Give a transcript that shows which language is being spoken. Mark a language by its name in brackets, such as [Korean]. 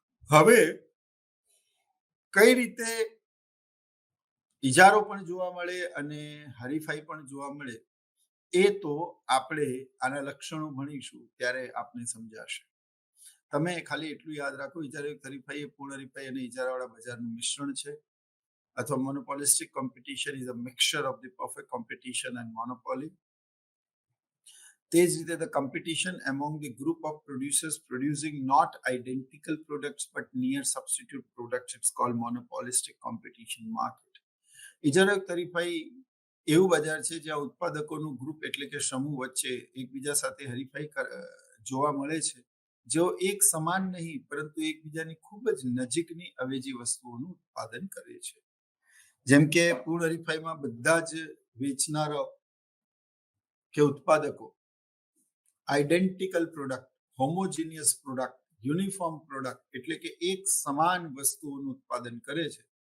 [Gujarati] હવે કઈ રીતે ઇજારો પણ જોવા મળે અને હરીફાઈ પણ જોવા મળે, એ તો આપણે આના લક્ષણો ભણીશું ત્યારે આપને સમજાશે. તમે ખાલી એટલું યાદ રાખો, ઇજારાયુક્ત હરીફાઈ એ પૂર્ણ હરીફાઈ અને ઇજારાવાળા બજારનું મિશ્રણ છે, અથવા [English] Monopolistic competition is a mixture of the perfect competition and monopoly. [Gujarati] તે જ રીતે [English] the competition among the group of producers producing not identical products but near substitute products, it's called monopolistic competition market. [Gujarati] ઇજારાયુક્ત હરીફાઈ એવું બજાર છે જ્યાં ઉત્પાદકોનું ગ્રુપ, એટલે કે સમૂહ વચ્ચે એકબીજા સાથે હરીફાઈ જોવા મળે છે, જેઓ એક સમાન નહીં પરંતુ એકબીજાની ખૂબ જ નજીકની અવેજી વસ્તુઓનું ઉત્પાદન કરે છે. જેમ કે પૂર્ણ હરીફાઈમાં બધા જ વેચનારાઓ કે ઉત્પાદકો identical product, homogeneous product, uniform product, એટલે કે એક સમાન વસ્તુઓનું ઉત્પાદન કરે છે.